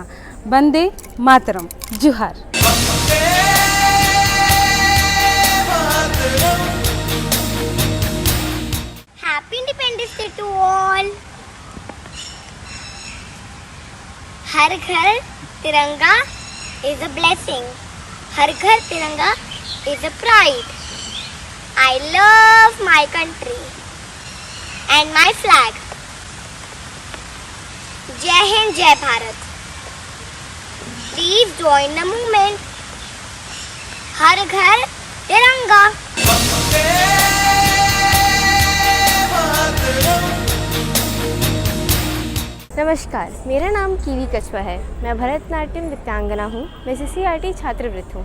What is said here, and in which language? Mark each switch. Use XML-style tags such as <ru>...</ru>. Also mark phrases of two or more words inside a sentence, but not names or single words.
<hi>वंदे मातरम। जुहार।</hi> <en>Happy Independence Day to all.</en> <hi>हर घर तिरंगा</hi> <en>is a blessing.</en> <hi>हर घर तिरंगा</hi> <en>is a pride. I love my country and my flag.</en> <hi>जय हिंद, जय भारत.</hi> <en>Please join the movement.</en> <hi>हर घर तिरंगा. नमस्कार, मेरा नाम कीवी कछवा है। मैं भरतनाट्यम नृत्यांगना हूँ। मैं CCRT छात्रवृत्त हूँ।</hi>